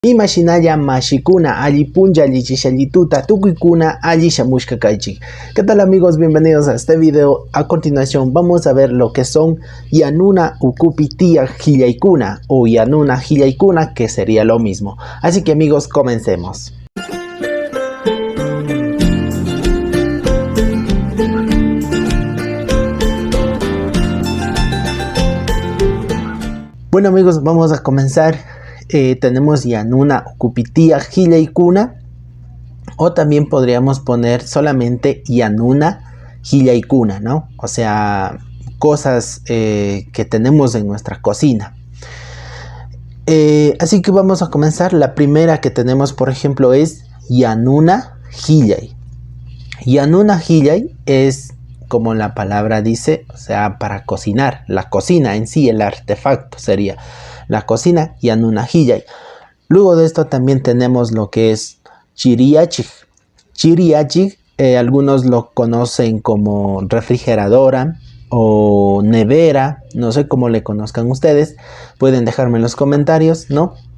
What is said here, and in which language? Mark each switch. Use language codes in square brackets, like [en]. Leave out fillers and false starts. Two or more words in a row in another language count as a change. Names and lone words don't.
[qu] Imashinalla mashikuna allipunlla allichishallituta tukuykuna allishamushka kaychik. [es] ¿Qué tal amigos? Bienvenidos a este video. A continuación vamos a ver lo que son [qu] yanuna ukupi tiyak hillaykuna [es] o [qu] yanuna hillaykuna, [es] que sería lo mismo. Así que amigos, comencemos. Bueno amigos, vamos a comenzar. [qu] Tenemos yanuna ukupi tiyak hillaykuna, [es] o también podríamos poner solamente [qu] yanuna hillaykuna, [es] ¿no? O sea, cosas que tenemos en nuestra cocina. Así que vamos a comenzar. La primera que tenemos, por ejemplo, es [qu] yanuna hillay. Yanuna hillay [es] es, como la palabra dice, o sea, para cocinar. La cocina en sí, el artefacto sería la cocina, [qu] yanuna hillay. [es] Luego de esto también tenemos lo que es chiriachik. Chiriachik, algunos lo conocen como refrigeradora o nevera, no sé cómo le conozcan ustedes, pueden dejarme en los comentarios, ¿no?